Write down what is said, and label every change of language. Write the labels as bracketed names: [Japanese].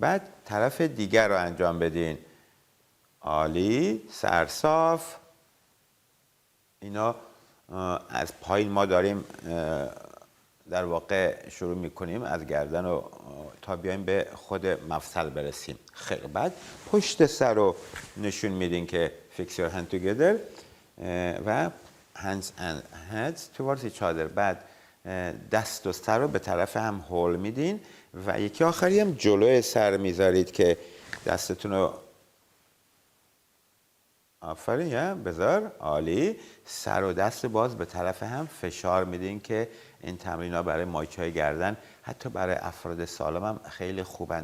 [Persian] بعد طرف دیگر رو انجام بدین. عالی. سرصاف. اینا از پایین ما داریم در واقع شروع میکنیم از گردن و تا بیایم به خود مفصل برسیم. خیلی بعد پشت سر رو نشون میدین که [English] fix your hand together [Persian] و [English] hands and heads towards each other. [Persian] بعد دست و سر رو به طرف هم هول میدین و یکی آخری هم جلوی سر میذارید که دستتون رو آفرین یا بذار. عالی. سر و دست باز به طرف هم فشار میدین که این تمرین ها برای مایچه گردن حتی برای افراد سالم هم خیلی خوبن.